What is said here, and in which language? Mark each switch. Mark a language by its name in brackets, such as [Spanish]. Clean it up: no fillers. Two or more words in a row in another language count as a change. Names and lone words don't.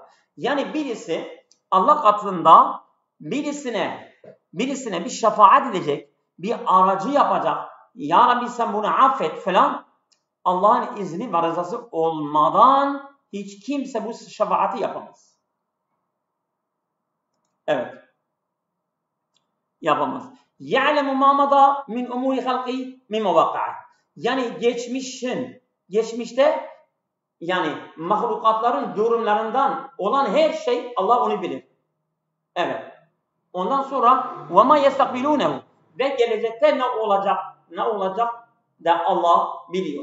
[Turkish] Yani birisi Allah katında birisine bir şefaat edecek, bir aracı yapacak. Ya Rabbi sen bunu affet falan. Allah'ın izni ve rızası olmadan hiç kimse bu şefaati yapamaz. Evet. Yapamaz. [Arabic] يعلم ما مضى من أمور خلقه من مواقع. [Turkish] Yani geçmişte yani mahlukatların durumlarından olan her şey Allah onu bilir. Evet. Ondan sonra [Arabic] وما يستقبلونه [Turkish] ve gelecekte ne olacak da Allah biliyor.